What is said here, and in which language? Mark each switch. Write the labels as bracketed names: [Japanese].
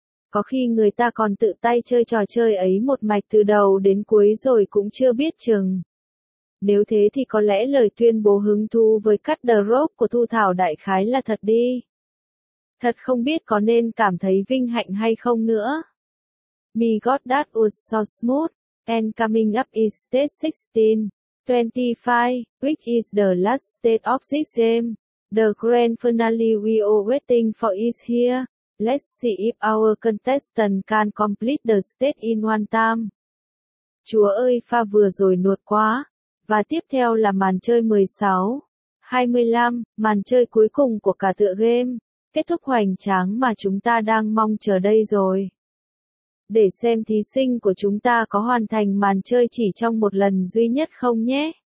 [Vietnamese] Có khi người ta còn tự tay chơi trò chơi ấy một mạch từ đầu đến cuối rồi cũng chưa biết chừng. Nếu thế thì có lẽ lời tuyên bố hứng thú với cắt the rope của Thu Thảo đại khái là thật đi. Thật không biết có nên cảm thấy vinh hạnh hay không nữa. [English] Me got that was so smooth. And coming up is state 16. 25, which is the last state of this game. The grand finale we are waiting for is here. Let's see if our contestant can complete the state in one time. [Vietnamese] Chúa ơi, pha vừa rồi nuột quá. Và tiếp theo là màn chơi 16. 25, màn chơi cuối cùng của cả tựa game. Kết thúc hoành tráng mà chúng ta đang mong chờ đây rồi. Để xem thí sinh của chúng ta có hoàn thành màn chơi chỉ trong một lần duy nhất không nhé.